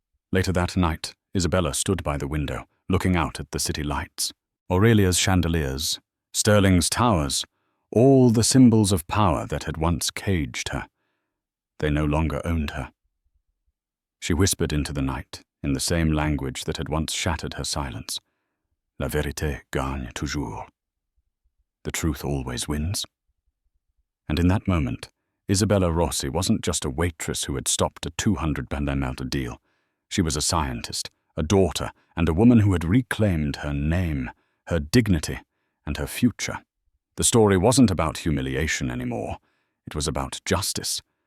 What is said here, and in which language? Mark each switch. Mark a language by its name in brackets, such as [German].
[English] Later that night, Isabella stood by the window, looking out at the city lights. Aurelia's chandeliers, Sterling's towers, all the symbols of power that had once caged her. They no longer owned her. She whispered into the night, in the same language that had once shattered her silence. [French] La vérité gagne toujours. [English] The truth always wins. And in that moment, Isabella Rossi wasn't just a waitress who had stopped a 200 deal. She was a scientist, a daughter, and a woman who had reclaimed her name, her dignity, and her future. The story wasn't about humiliation anymore. It was about justice.